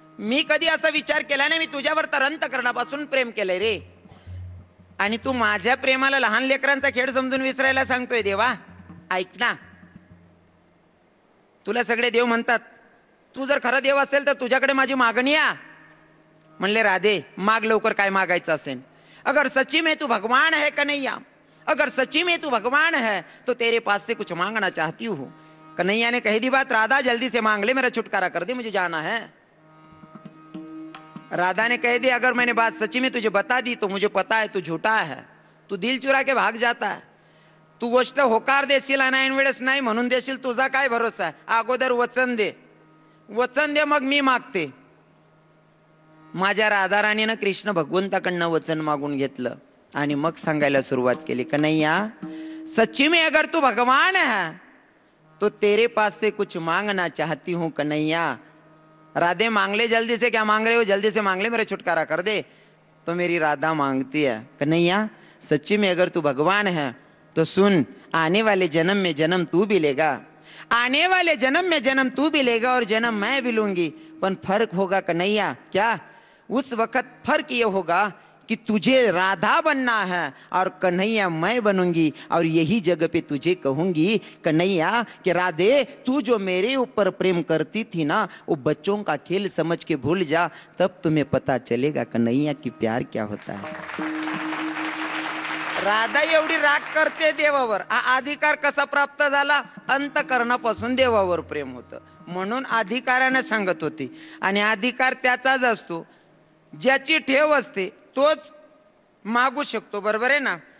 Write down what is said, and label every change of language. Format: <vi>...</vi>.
<mr>मी कधी असा विचार केला नाही, मी तुझ्यावर तर अंतकरणापासून प्रेम केलंय रे, आणि तू माझ्या प्रेमाला लहान लेकरांचा खेळ समजून विसरायला सांगतोय. देवा ऐक ना, तुला सगळे देव म्हणतात, तू जर खरं देव असेल तर तुझ्याकडे माझी मागणी आ. म्हणले राधे, माग लवकर, काय मागायचं असेल?</mr> <hi>अगर सच्ची में तू भगवान है कन्हैया, अगर सच्ची में तू भगवान है तो तेरे पास से कुछ मांगना चाहती हूँ. कन्हैया ने कह दी बात, राधा जल्दी से मांग ले, मेरा छुटकारा कर दे, मुझे जाना है. राधा ने कह दी, अगर मैंने बात सच्ची में तुझे बता दी तो मुझे पता है तू झूठा है, तू दिल चुरा के भाग जाता है,</hi> <mr>तू गोष्ट होकार देशील आणि ऐन वेळेस नाही म्हणून देशील, तुझा काय भरोसा आहे? अगोदर वचन दे, वचन दे, मग मी मागते. माझ्या राधा राणीनं कृष्ण भगवंताकडनं वचन मागून घेतलं आणि मग सांगायला सुरुवात केली,</mr> <hi>कन्हैया सच्ची में अगर तू भगवान है तो तेरे पास से कुछ मांगना चाहती हूं कन्हैया. राधे मांग ले जल्दी से, क्या मांग रहे हो? जल्दी से मांग ले, मेरा छुटकारा कर दे. तो मेरी राधा मांगती है, कन्हैया सच्ची में अगर तू भगवान है तो सुन, आने वाले जन्म में जन्म तू भी लेगा, आने वाले जन्म में जन्म तू भी लेगा और जन्म मैं भी लूंगी,</hi> <mr>पण</mr> <hi>फर्क होगा कन्हैया. क्या? उस वक्त फर्क ये होगा कि तुझे राधा बनना है और कन्हैया मैं बनूंगी, और यही जगह पे तुझे कहूंगी कन्हैया कि राधे, तू जो मेरे ऊपर प्रेम करती थी ना, वो बच्चों का खेल समझ के भूल जा, तब तुम्हें पता चलेगा कन्हैया की प्यार क्या होता है.</hi> <mr>राधा एवढी राग करते देवावर. हा अधिकार कसा प्राप्त झाला? अंतकरणापासून देवावर प्रेम होतं म्हणून अधिकाराने सांगत होती. आणि अधिकार त्याचाच असतो ज्याची ठेव असते, तोच मागू शकतो. बरोबर आहे ना?</mr>